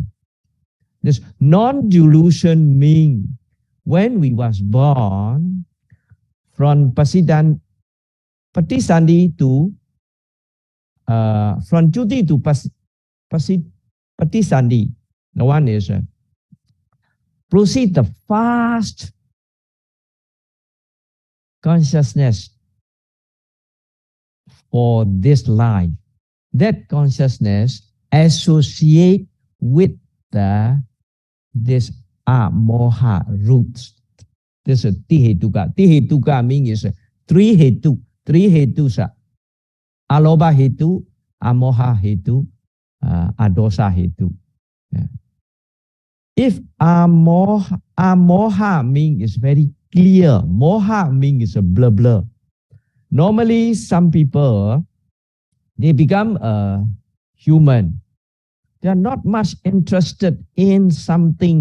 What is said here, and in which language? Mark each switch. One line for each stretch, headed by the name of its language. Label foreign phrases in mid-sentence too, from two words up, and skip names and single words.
English: This non-delusion means when we was born, from Patisandi to from Juti to Patisandi, the one is proceed the fast consciousness for this life. That consciousness associate with this moha roots. This is Tihetuka. Tihetuka means 3 hetu. 3 hetus are
Pali: Aloba hetu, Amoha hetu, Adosa hetu.
English: Yeah. If Amoha means is very clear, Moha means a blur blur. Normally, some people, they become a human. They are not much interested in something.